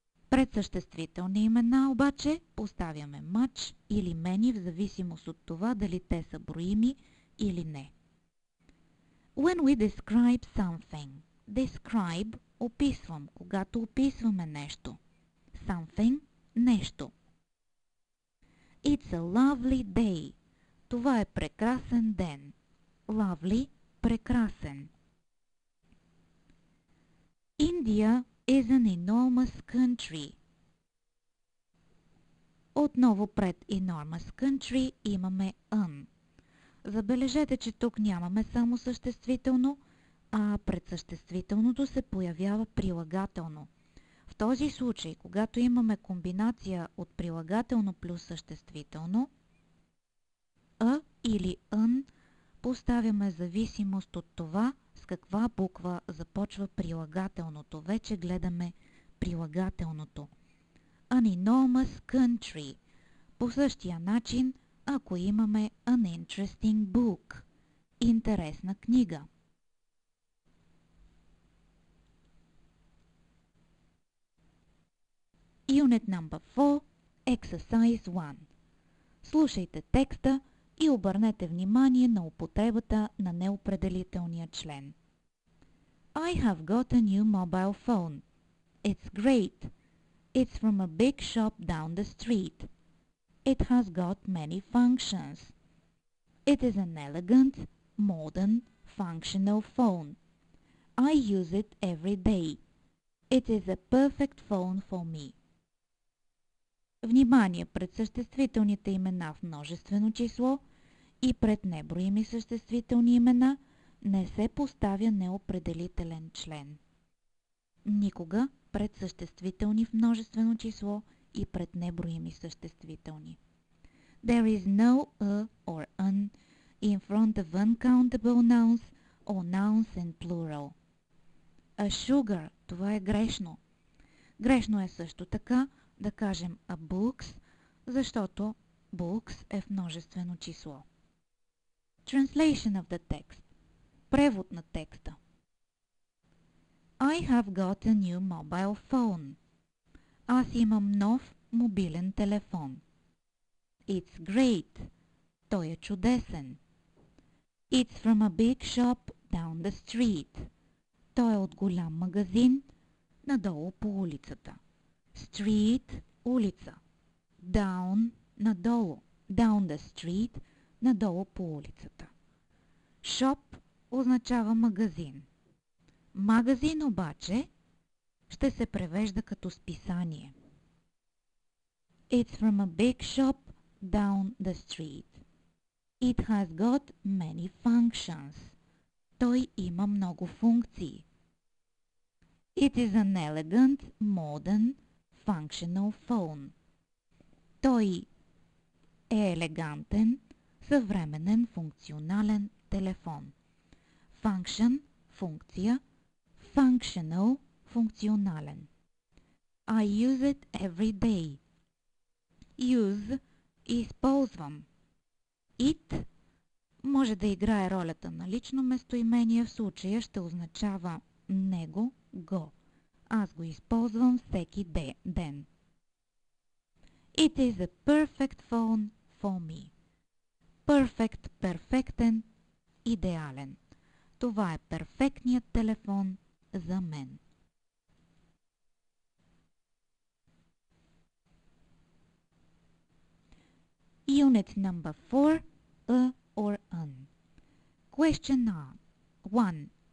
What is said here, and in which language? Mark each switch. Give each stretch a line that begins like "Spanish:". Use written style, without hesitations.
Bulgarian: Пред съществителни имена обаче поставяме much или many в зависимост от това дали те са броими или не.
English: When we describe something.
Bulgarian: Describe – описвам, когато описваме нещо. Something – нещо.
English: It's a lovely day.
Bulgarian: Това е прекрасен ден. Lovely – прекрасен.
English: India is an enormous country.
Bulgarian: Отново пред enormous country имаме an. Забележете, че тук нямаме само съществително, а пред съществителното се появява прилагателно. В този случай, когато имаме комбинация от прилагателно плюс съществително, а или ън поставяме зависимост от това с каква буква започва прилагателното. Вече гледаме прилагателното.
English: An enormous country.
Bulgarian: По същия начин, ако имаме
English: an interesting book.
Bulgarian: Интересна книга.
English: Unit number 4, Exercise 1.
Bulgarian: Слушайте текста и обърнете внимание на употребата на неопределителния член.
English: I have got a new mobile phone. It's great. It's from a big shop down the street. It has got many functions. It is an elegant, modern, functional phone. I use it every day. It is a perfect phone for me.
Bulgarian: Внимание, пред съществителните имена в множествено число и пред неброими съществителни имена не се поставя неопределителен член. Никога пред съществителни в множествено число и пред неброими съществителни.
English: There is no a or an in front of uncountable nouns or nouns in plural.
Bulgarian: A sugar, това е gрешно. Грешно е също така да кажем a books, защото books е в множествено число.
English: Translation of the text.
Bulgarian: Превод на текста.
English: I have got a new mobile phone.
Bulgarian: Аз имам нов мобилен телефон.
English: It's great.
Bulgarian: Той е чудесен.
English: It's from a big shop down the street.
Bulgarian: Той е от голям магазин надолу по улицата. Street – улица. Down – надолу. Down the street – надолу по улицата. Shop означава магазин. Магазин обаче ще се превежда като списание.
English: It's from a big shop down the street. It has got many functions.
Bulgarian: Той има много функции.
English: It is an elegant, modern, functional phone.
Bulgarian: Той е елегантен, съвременен, функционален телефон. Function – функция, functional – функционален.
English: I use it every day.
Bulgarian: Use – използвам. It може да играе ролята на лично местоимение, в случая ще означава него, го. Аз го използвам всеки ден.
English: It is a perfect phone for me.
Bulgarian: Perfect – перфектен, идеален. Това е перфектният телефон за мен.
English: Unit number 4, a or an. Question 1.